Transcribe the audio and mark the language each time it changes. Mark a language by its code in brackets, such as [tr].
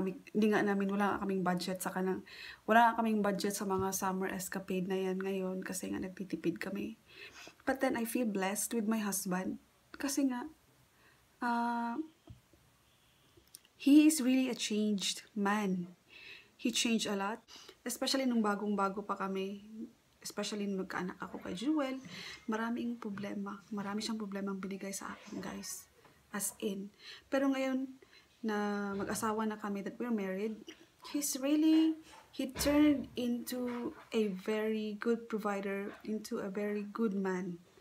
[tl] Wala kaming budget wala kaming budget sa mga summer escapade na yan ngayon kasi nga nagtitipid kami. [en] But then I feel blessed with my husband [tl] kasi nga [en] he is really a changed man. He changed a lot, especially [tl] nung bagong-bago pa kami. Especially nung magkaanak ako kay Jewel, marami siyang problemang binigay sa akin, guys. [en] As in. [tl] Pero ngayon na mag-asawa na kami, [en] that we're married, he turned into a very good provider, into a very good man.